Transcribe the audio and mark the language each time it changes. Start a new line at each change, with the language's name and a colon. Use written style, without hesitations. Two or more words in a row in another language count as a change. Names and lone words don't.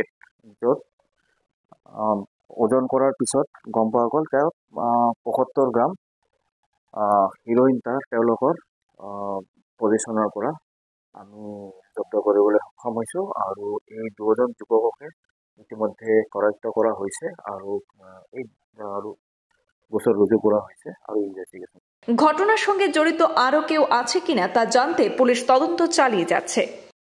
Assamese: য'ত ওজন কৰাৰ পিছত গম পোৱা গ'ল তেওঁ 75 গ্ৰাম হিৰ'ইন তেওঁলোকৰ পজিশ্যনৰ পৰা আমি জব্দ কৰিবলৈ সক্ষম হৈছোঁ আৰু এই 2 জন যুৱককে ইতিমধ্যে কৰায়ত্ব কৰা হৈছে আৰু এই গোচৰ ৰুজু
Bangla: করা হয়েছে
Assamese: আৰু ইনভেস্টিগেশন।
Bangla: ঘটনার সঙ্গে জড়িত আরও কেউ আছে কিনা তা জানতে পুলিশ তদন্ত চালিয়ে যাচ্ছে।